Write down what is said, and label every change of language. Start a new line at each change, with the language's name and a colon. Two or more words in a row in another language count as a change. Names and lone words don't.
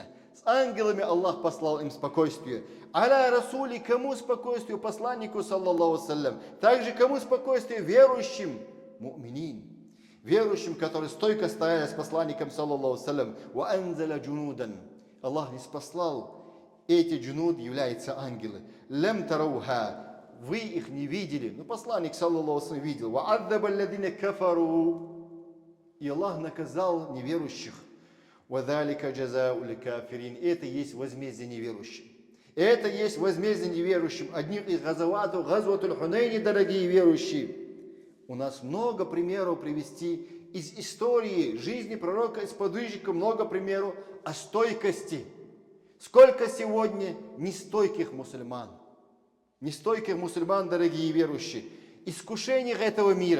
Russian: С ангелами Аллах послал им спокойствие.
Arabic: على رسول,
Russian: кому спокойствие? Посланнику,
Arabic: صلى الله سلم.
Russian: Также кому спокойствие? Верующим, му'минин. Верующим, которые стойко стояли с посланником,
Arabic: صلى الله سلم. وأنزل جنودا.
Russian: Аллах не спаслал. Эти джунуд являются ангелы.
Arabic: لم تروها.
Russian: Вы их не видели. Но посланник,
Arabic: صلى الله سلم,
Russian: видел.
Arabic: وعذب الذين كفروا.
Russian: И Аллах наказал неверующих.
Arabic: وَذَلِكَ جَزَاءُ الْكَافِرِينَ.
Russian: Это есть возмездие неверующим. Это есть возмездие неверующим. Одним из газаватов, Газватуль Хунейни, дорогие верующие. У нас много примеров привести из истории жизни пророка и сподвижника, много примеров о стойкости. Сколько сегодня нестойких мусульман, дорогие верующие, искушениях этого мира.